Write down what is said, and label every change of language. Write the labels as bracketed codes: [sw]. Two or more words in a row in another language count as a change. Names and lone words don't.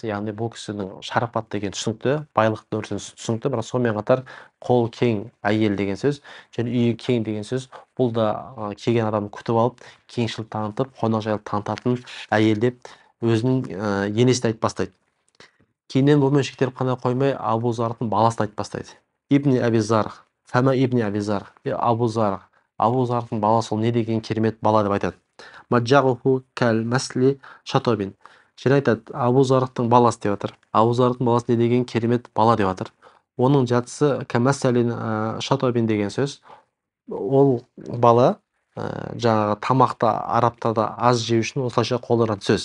[kk] Яғни бұл кісінің шарапат деген түсінікті, байлықтың өрісін түсінікті, бірақ сонымен қатар қол кең әйел деген сөз және үйі кең деген сөз. Бұл да келген адамды күтіп алып, кеңшілік танытып, қонақжайлық танытатын әйел деп өзінің енесін айтып бастайды. Кейіннен бұмен шектеліп қана қоймай, Абу Зардтың баласын айтып бастайды. [ar] ابن أبي زرع، فما ابن أبي زرع، أبو زرع. [kk] Абу Зардтың баласы ол не деген керемет бала деп айтады. [ar] مضجعه كمسل شطبة. [kk] Және айтады, Абу Зардтың баласы деп жатыр. Абу Зардтың баласы не деген керемет бала деп жатыр. Оның жатысы [ar] كمسل شطبة [kk] деген сөз. Ол бала жаңағы тамақты арабтарда аз жеу үшін осылайша қолданатын сөз.